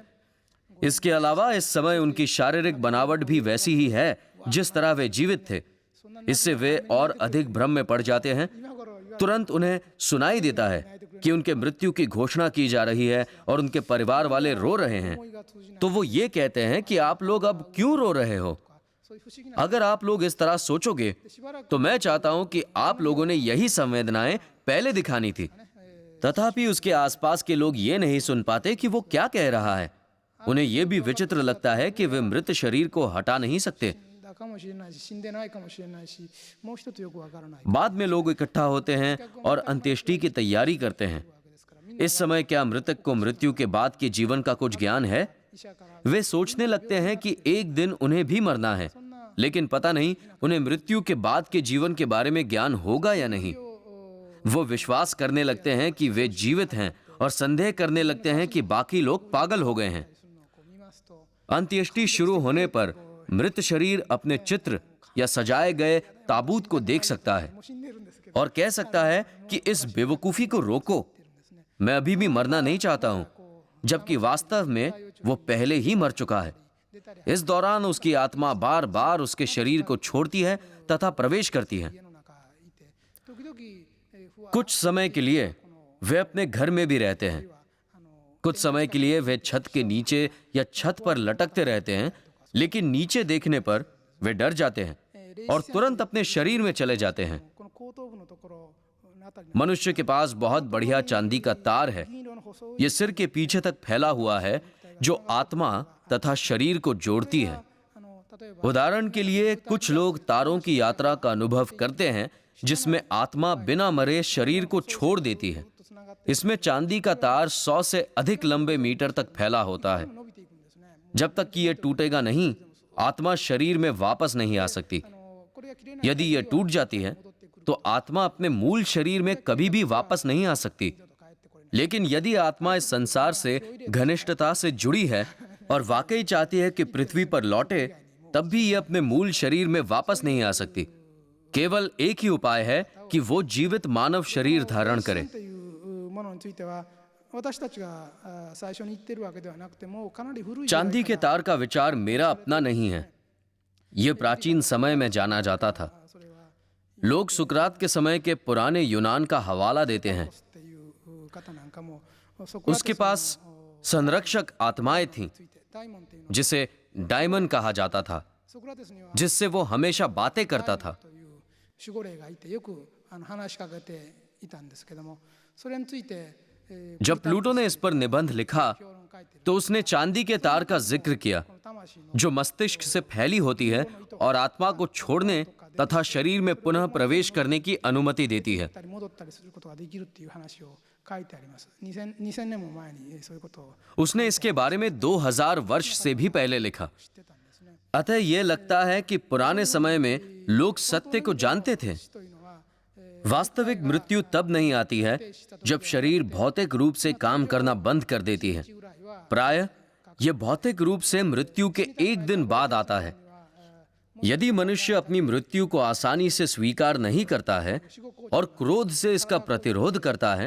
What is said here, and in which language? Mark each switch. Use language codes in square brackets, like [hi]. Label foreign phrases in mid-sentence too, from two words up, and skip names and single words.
[hi] इसके अलावा इस समय उनकी शारीरिक बनावट भी वैसी ही है जिस तरह वे जीवित थे। इससे वे और अधिक भ्रम में पड़ जाते हैं। तुरंत उन्हें सुनाई देता है कि उनके मृत्यु की घोषणा की जा रही है और उनके परिवार वाले रो रहे हैं, तो वो ये कहते हैं कि आप लोग अब क्यों रो रहे हो। [ja] そういう不思議な [hi] अगर आप लोग इस तरह सोचोगे तो मैं चाहता हूं कि आप लोगों ने यही संवेदनाएं पहले दिखानी थी। तथापि उसके आसपास के लोग ये नहीं सुन पाते कि वो क्या कह रहा है। उन्हें यह भी विचित्र लगता है कि वे मृत शरीर को हटा नहीं सकते। [ja] 死んだかもしれないし死んでないかもしれないし、もう一つよくわからない [hi] बाद में लोग इकट्ठा होते हैं और अंत्येष्टि की तैयारी करते हैं। इस समय क्या मृतक को मृत्यु के बाद के जीवन का कुछ ज्ञान है? [ja] 医者から [hi] वे सोचने लगते हैं कि एक दिन उन्हें भी मरना है, लेकिन पता नहीं उन्हें मृत्यु के बाद के जीवन के बारे में ज्ञान होगा या नहीं। वो विश्वास करने लगते हैं कि वे जीवित हैं और संदेह करने लगते हैं कि बाकी लोग पागल हो गए हैं। [ja] こう見ますと [hi] अंत्येष्टि शुरू होने पर मृत शरीर अपने चित्र या सजाए गए ताबूत को देख सकता है [ja] もう死んでるんですけど、 [hi] और कह सकता है कि इस बेवकूफी को रोको, मैं अभी भी मरना नहीं चाहता हूं, जबकि वास्तव में वो पहले ही मर चुका है। इस दौरान उसकी आत्मा बार बार उसके शरीर को छोड़ती है तथा प्रवेश करती है। [ja] 家の中いて、時々不安 [hi] कुछ समय के लिए वे अपने घर में भी रहते हैं, कुछ समय के लिए वे छत के नीचे या छत पर लटकते रहते हैं, लेकिन नीचे देखने पर वे डर जाते हैं और तुरंत अपने शरीर में चले जाते हैं। [ja] この後頭部のところのあたりに [hi] मनुष्य के पास बहुत बढ़िया चांदी का तार है, [ja] 銀色の細い [hi] ये सिर के पीछे तक फैला हुआ है, जो आत्मा तथा शरीर को जोड़ती है। [ja] 例えば [hi] उदाहरण के लिए कुछ लोग तारों की यात्रा का अनुभव करते हैं जिसमें आत्मा बिना मरे शरीर को छोड़ देती है। [ja] とつながって [hi] इसमें चांदी का तार 100 से अधिक लंबे मीटर तक फैला होता है। [ja] 伸びていくんですね。 [hi] जब तक कि यह टूटेगा नहीं, आत्मा शरीर में वापस नहीं आ सकती। [ja] これが切れない [hi] यदि यह टूट जाती है तो आत्मा अपने मूल शरीर में कभी भी वापस नहीं आ सकती। [ja] と帰ってこれない。 [hi] लेकिन यदि आत्मा इस संसार से घनिष्ठता से जुड़ी है और वाकई चाहती है कि पृथ्वी पर लौटे, तब भी यह अपने मूल शरीर में वापस नहीं आ सकती। केवल एक ही उपाय है कि वो जीवित मानव शरीर धारण करे। [ja] というものについては私たちが最初に言ってるわけではなくて、もうかなり古い時代 [hi] चांदी के तार का विचार मेरा अपना नहीं है, यह प्राचीन समय में जाना जाता था। [ja] それは [hi] लोग सुकरात के समय के पुराने यूनान का हवाला देते हैं। [ja] っていう方なんかもソクラテス [hi] उसके पास संरक्षक आत्माएं थीं [ja] について大門っていうの [hi] जिसे डायमंड कहा जाता था, [ja] ソクラテスには [hi] जिससे वो हमेशा बातें करता था। [ja] という守護霊がいてよく話しかけていたんですけども、それについて [hi] जब प्लूटो ने इस पर निबंध लिखा [ja] 評論書いてる [hi] तो उसने चांदी के तार का जिक्र किया [ja] この魂の [hi] जो मस्तिष्क से फैली होती है और आत्मा को छोड़ने तथा शरीर में पुनः प्रवेश करने की अनुमति देती है। [ja] 行ったり戻ったりすることができるっていう話を書いてあります。2000年も前にそういうことを [hi] उसने इसके बारे में 2000 वर्ष से भी पहले लिखा। [ja] 知ってたんですね。 [hi] अतः यह लगता है कि पुराने समय में लोग सत्य को जानते थे। [ja] 死というのは [hi] वास्तविक मृत्यु तब नहीं आती है जब शरीर भौतिक रूप से काम करना बंद कर देती है। [ja] 由来は [hi] प्रायः यह भौतिक रूप से मृत्यु के एक दिन बाद आता है। यदि मनुष्य अपनी मृत्यु को आसानी से स्वीकार नहीं करता है और क्रोध से इसका प्रतिरोध करता है